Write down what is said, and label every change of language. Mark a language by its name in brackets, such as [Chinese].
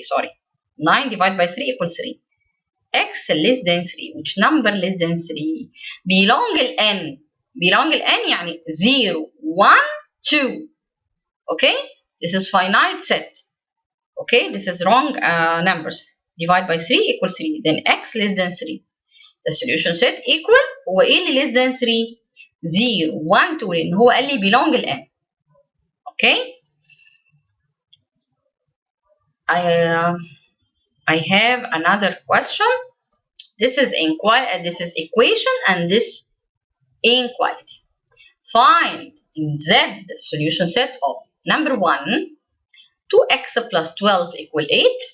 [English] Sorry, 9 divide by 3 equals 3. X less than 3. Which number less than 3? belong ل n. belong ل n يعني 0 1 2. Okay, this is finite set. Okay, this is wrong numbers. Divide by 3 equals 3. Then x less than 3. The solution set equal. [Arabic] هو ايه اللي [English] less than 3؟ [Arabic] 0 1 2 لان هو قال لي belong ل n. [English] Okay, I have another question. This is equation and this inequality. Find in Z the solution set of number 1 2x plus 12 equal 8.